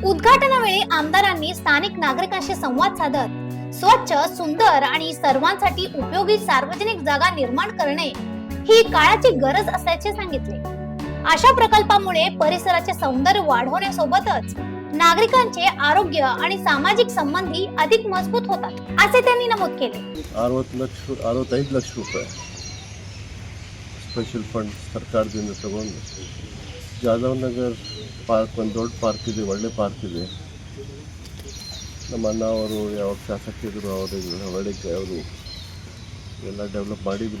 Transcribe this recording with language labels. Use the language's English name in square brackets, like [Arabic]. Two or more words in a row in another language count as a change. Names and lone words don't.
[Marathi] उद्घाटनावेळी आमदारांनी स्थानिक नागरिकांशी संवाद साधत स्वच्छ, सुंदर आणि सर्वांसाठी उपयोगी सार्वजनिक जागा निर्माण करणे ही काळाची गरज असल्याचे सांगितले। अशा प्रकल्पामुळे परिसराचे सौंदर्य वाढवण्यासोबतच नागरिकांचे आरोग्य आणि सामाजिक संबंधी अधिक मजबूत होतात, असे त्यांनी नमूद केले। [Kannada] 65 ಲಕ್ಷ ರೂಪಾಯಿ ಸ್ಪೆಷಲ್ ಫಂಡ್ ಸರ್ಕಾರದಿಂದ ತಗೊಂಡು ಜಾಧವ್ನಗರ್ ಪಾರ್ಕ್ ಒಂದು ದೊಡ್ಡ ಪಾರ್ಕ್ ಇದೆ, ಒಳ್ಳೆ ಪಾರ್ಕ್ ಇದೆ। ನಮ್ಮ ಅಣ್ಣ ಅವರು ಯಾವ ಶಾಸಕರಿದ್ರು ಅವರು ಎಲ್ಲ ಡೆವಲಪ್ ಮಾಡಿದ್ರು।